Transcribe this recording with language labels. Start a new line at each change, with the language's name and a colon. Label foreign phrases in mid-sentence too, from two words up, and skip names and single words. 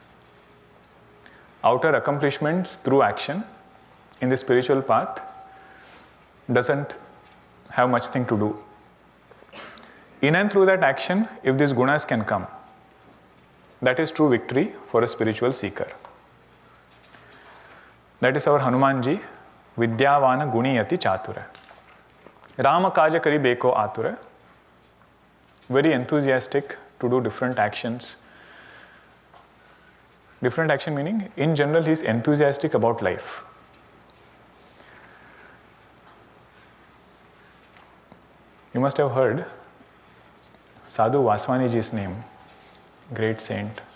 English: Outer accomplishments through action in the spiritual path doesn't have much thing to do. In and through that action, if these gunas can come, that is true victory for a spiritual seeker. That is our Hanumanji,
Awadhi: विद्यावान गुनियति चातुर. राम काज करि बेको आतुर.
English: Very enthusiastic to do different actions. Different action meaning, in general, he is enthusiastic about life. You must have heard Sadhu Vaswaniji's name, great saint.